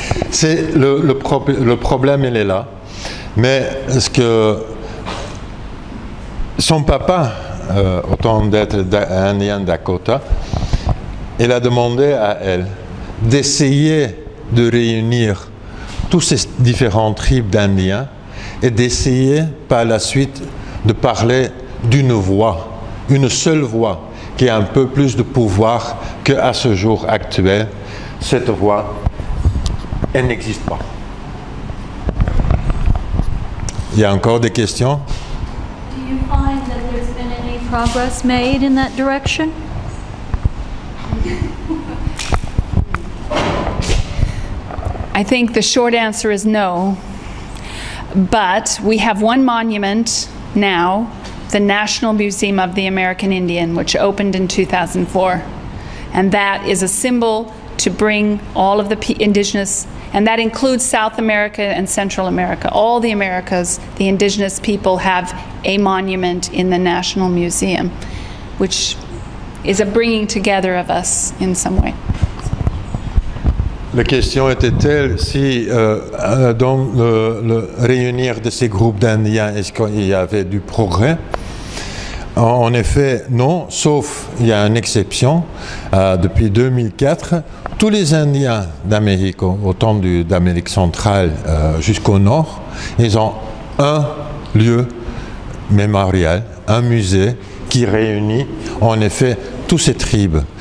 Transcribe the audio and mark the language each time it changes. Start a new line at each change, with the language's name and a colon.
French: C'est le problème, il est là. Mais ce que son papa, autant d'être indien Dakota, il a demandé à elle d'essayer de réunir tous ces différentes tribus d'Indiens et d'essayer par la suite de parler d'une voix, une seule voix, qui a un peu plus de pouvoir qu'à ce jour actuel. Cette voix, elle n'existe pas. Il y a encore des questions?
English: Do you find that there's been any progress made in that direction? I think the short answer is no. But we have one monument now, the National Museum of the American Indian, which opened in 2004. And that is a symbol to bring all of the indigenous, and that includes South America and Central America. All the Americas, the indigenous people have a monument in the National Museum, which is a bringing together of us in some way.
French: La question était telle si dans le réunir de ces groupes d'Indiens, est-ce qu'il y avait du progrès? En effet, non, sauf il y a une exception. Depuis 2004, tous les Indiens d'Amérique, autant d'Amérique centrale jusqu'au nord, ils ont un lieu mémorial, un musée qui réunit en effet toutes ces tribus.